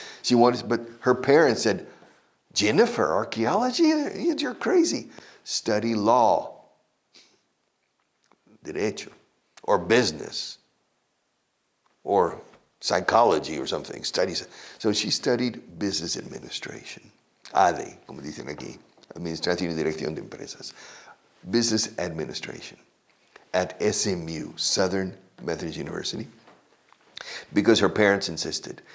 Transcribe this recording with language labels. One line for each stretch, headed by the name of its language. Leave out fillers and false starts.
English: She wanted, but her parents said, Jennifer, archaeology? You're crazy. Study law, derecho, or business, or psychology or something. Studies. So she studied business administration.
Spanish: ADE, como dicen aquí, Administración y Dirección de Empresas.
English: Business administration at SMU, Southern Methodist University, because her parents insisted.